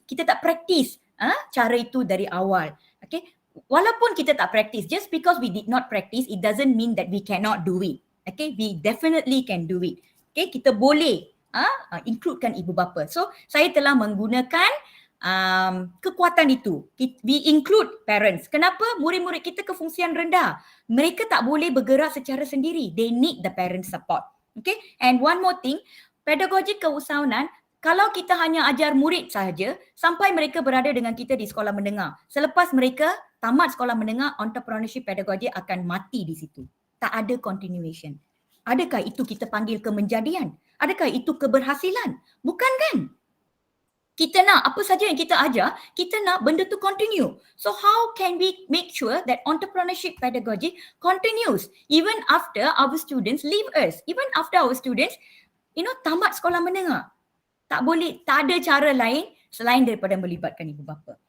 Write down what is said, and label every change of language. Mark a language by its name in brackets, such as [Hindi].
[Malay] Kita tak practice cara itu dari awal. [English] Okay, [Malay] walaupun kita tak practice, [English] just because we did not practice, it doesn't mean that we cannot do it. Okay, we definitely can do it. Okay, [Malay] kita boleh includekan ibu bapa. So saya telah menggunakan kekuatan itu. [English] We include parents. [Malay] Kenapa? Murid-murid kita kefungsian rendah. Mereka tak boleh bergerak secara sendiri. [English] They need the parent support. [Malay] Okay. [English] And one more thing, [Malay] pedagogi keusahawanan, kalau kita hanya ajar murid sahaja sampai mereka berada dengan kita di sekolah menengah. Selepas mereka tamat sekolah menengah, entrepreneurship pedagogi akan mati di situ. Tak ada continuation. Adakah itu kita panggil kemenjadian? Adakah itu keberhasilan? Bukan kan? Kita nak apa saja yang kita ajar, kita nak benda tu continue. [English] So how can we make sure that entrepreneurship pedagogy continues even after our students leave us, even after our students, [Malay] tamat sekolah menengah? Tak boleh, tak ada cara lain selain daripada melibatkan ibu bapa.